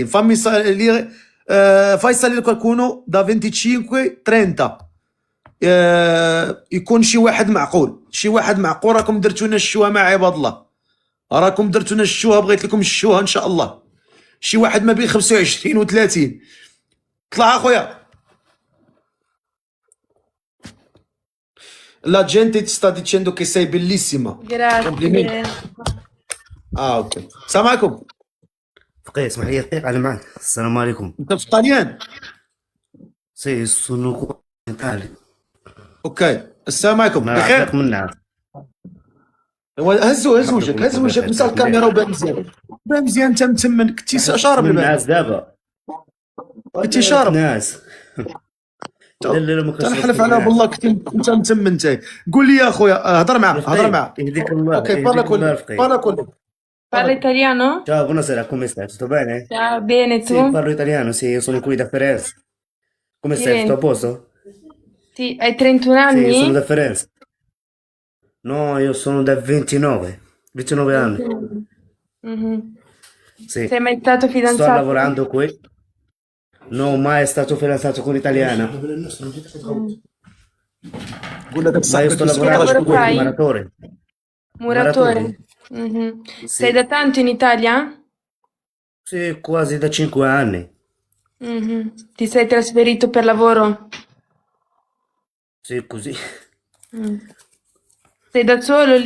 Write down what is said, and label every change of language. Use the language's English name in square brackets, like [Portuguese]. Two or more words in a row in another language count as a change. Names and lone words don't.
[Arabic] فامي لي فيصل اللي كيكونوا دا 25 و 30. يكون شي واحد معقول. راكم درتو لنا الشوها مع عباد الله. راكم درتو لنا الشوها، بغيت لكم الشوها ان شاء الله. شي واحد ما بين 25 و 30. طلع اخويا. [Italian] La gente ti sta dicendo che sei bellissima. Complimenti. Grazie. [Arabic] Ok. السلام عليكم. فقيه اسمح لي دقيقة أنا معك. السلام عليكم. انت في الطليان؟ [Italian] sì sono Italia. [Arabic] اوكي. السلام عليكم. ما بخير؟ عرفت من نعرف. هز وجهك. مسا الكاميرا وبان مزيان. بان مزيان. انت متمن كنتي شارب من البان. الناس دابا. كنتي شارب. ناس. لا لا ما كنتش تنحلف على بالله كنتي انت متمن انت. قول لي يا اخويا. هضر معاه. يهديك الله. [Italian] اوكي parla con lui. Parla con lui. Parla italiano? Ciao, buonasera, come stai? Tutto bene? Ciao, bene, Sì, tu? parlo italiano, sì, io sono qui da Firenze. Come stai? Vieni. Tutto a posto? Sì, hai 31 Sì, io sono anni? da Firenze. No, io sono da 29. 29 anni. Mhm. Sì. Sei mai stato Sto fidanzato? lavorando qui. Non ho mai stato fidanzato con un'italiana. [Arabic] قول لك [Italian] Ma io [Arabic] صاحبك [Italian] sto [Arabic] يسكت [Italian] lavorando [Arabic] على [Italian] lavoro qui fai? come muratore. Muratore? Mhm. Sei da tanto in Italia? Sì, quasi da 5 anni. Mhm. Ti sei trasferito per lavoro? Sì, così. Mm. Sei da solo lì?